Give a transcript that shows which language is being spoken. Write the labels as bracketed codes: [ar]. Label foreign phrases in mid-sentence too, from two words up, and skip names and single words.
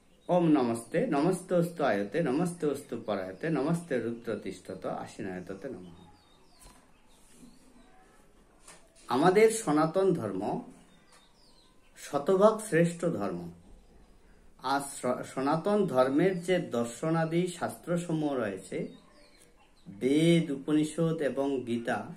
[sa] ओम नमस्ते नमस्तेस्तु आयते नमस्तेस्तु परायते नमस्ते रुद्रतिष्ठत आशीनायते नमः। [bn] আমাদের সনাতন ধর্ম শতভাগ শ্রেষ্ঠ ধর্ম। আর সনাতন ধর্মের যে দর্শনাদি শাস্ত্রসমূহ রয়েছে, বেদ, উপনিষদ এবং গীতা